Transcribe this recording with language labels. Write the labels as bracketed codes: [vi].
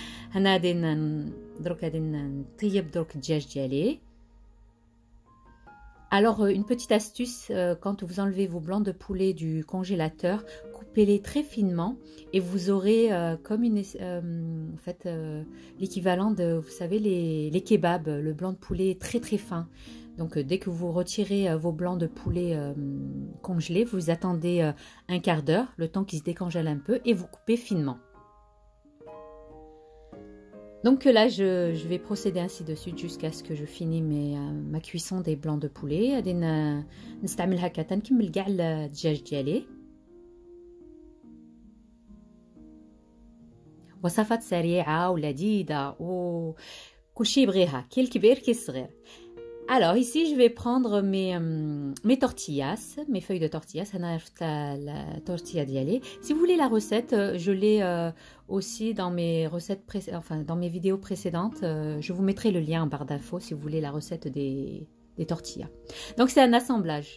[ar] هنا غادي نطيب درك الدجاج ديالي. [fr] Alors, une petite astuce, quand vous enlevez vos blancs de poulet du congélateur, coupez-les très finement et vous aurez comme en fait, l'équivalent de, vous savez, les kebabs, le blanc de poulet très très fin. Donc, dès que vous retirez vos blancs de poulet congelés, vous attendez un quart d'heure, le temps qu'ils se décongèlent un peu, et vous coupez finement. Donc là, je vais procéder ainsi de suite jusqu'à ce que je finis ma cuisson des blancs de poulet. [ar] غادي نستعمل هكا تنكمل كاع الدجاج ديالي. وصفات سريعة ولذيذة وكلشي يبغيها كي الكبير كي الصغير. [fr] Alors ici, je vais prendre mes tortillas, mes feuilles de tortillas. La tortilla dialé. Si vous voulez la recette, je l'ai aussi dans mes recettes dans mes vidéos précédentes. Je vous mettrai le lien en barre d'infos si vous voulez la recette des tortillas. Donc c'est un assemblage.